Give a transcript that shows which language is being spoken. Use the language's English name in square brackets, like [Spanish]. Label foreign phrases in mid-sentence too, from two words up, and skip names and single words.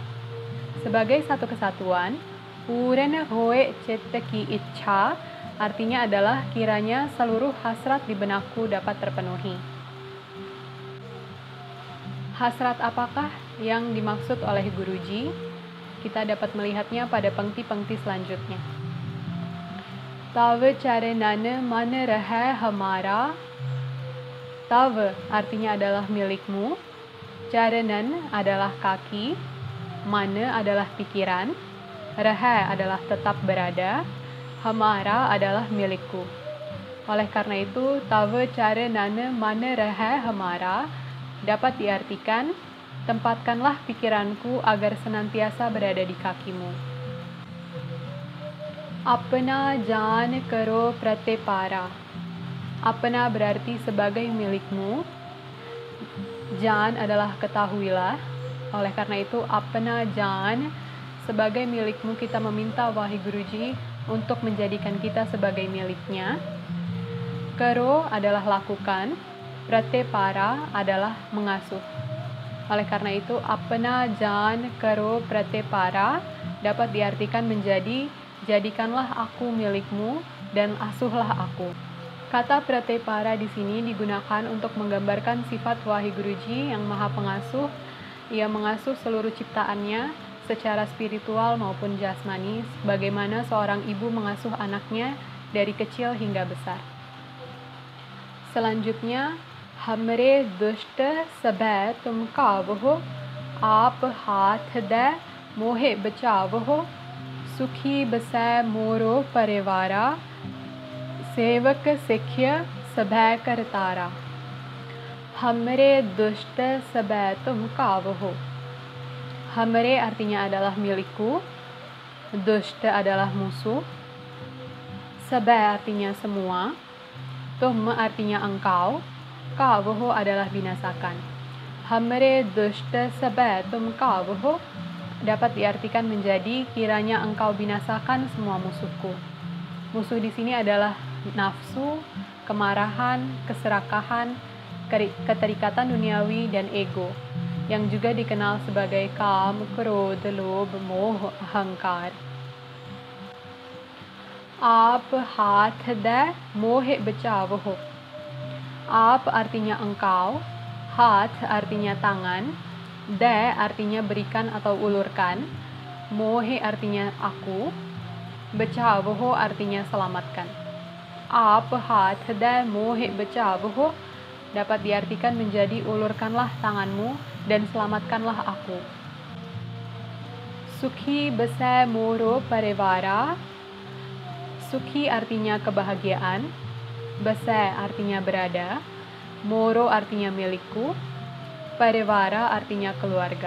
[Indonesian] Sebagai satu kesatuan, [Braj] पूरन होइ चित की इच्छा [Indonesian] artinya adalah kiranya seluruh hasrat di benakku dapat terpenuhi. Hasrat apakah yang dimaksud oleh Guruji? Kita dapat melihatnya pada pengti-pengti selanjutnya. [Braj] तव चरनन मन रहै हमारा. [Indonesian] Tav artinya adalah milikmu. Caranan adalah kaki, mana adalah pikiran, raha adalah tetap berada, hamara adalah milikku. Oleh karena itu, [Braj] तव चरनन मन रहै हमारा [Indonesian] dapat diartikan, tempatkanlah pikiranku agar senantiasa berada di kakimu. [Braj] अपना जान करो प्रतिपारा. [Indonesian] Apna berarti sebagai milikmu. Jaan adalah ketahuilah. Oleh karena itu, [Braj] अपना जान [Indonesian] sebagai milikmu, kita meminta Wahiguruji untuk menjadikan kita sebagai miliknya. Karo adalah lakukan. Pratepara adalah mengasuh. Oleh karena itu, [Braj] अपना जान करो प्रतिपारा [Indonesian] dapat diartikan menjadi jadikanlah aku milikmu dan asuhlah aku. Kata pratepara di sini digunakan untuk menggambarkan sifat Wahiguruji yang Maha Pengasuh. Ia mengasuh seluruh ciptaannya secara spiritual maupun jasmani, bagaimana seorang ibu mengasuh anaknya dari kecil hingga besar. Selanjutnya, [Braj] हमरे दुष्ट सभै तुम घावहु, आपु हाथ दै मोहि बचावहु, सुखी बसै मोरो परिवारा, सेवक सिख्य सभै करतारा. हमरे दुष्ट सभै तुम घावहु. [Indonesian] Hamre artinya adalah milikku, dushta adalah musuh, sabha artinya semua, tum artinya engkau, kavho adalah binasakan. [Braj] हमरे दुष्ट सभै तुम घावहु [Indonesian] dapat diartikan menjadi kiranya engkau binasakan semua musuhku. Musuh di sini adalah nafsu, kemarahan, keserakahan, keterikatan duniawi, dan ego, yang juga dikenal sebagai [Braj] काम, क्रोध, लोभ, मोह, अहंकार. आपु हाथ दै मोहि बचावहु. [Indonesian] Aap artinya engkau, haath artinya tangan, de artinya berikan atau ulurkan, mohe artinya aku, bachavoh artinya selamatkan. [Braj] आपु हाथ दै मोहि बचावहु [Indonesian] dapat diartikan menjadi ulurkanlah tanganmu dan selamatkanlah aku. [Braj] सुखी बसै मोरो परिवारा. [Indonesian] Sukhi artinya kebahagiaan, basai artinya berada, moro artinya milikku, parivara artinya keluarga.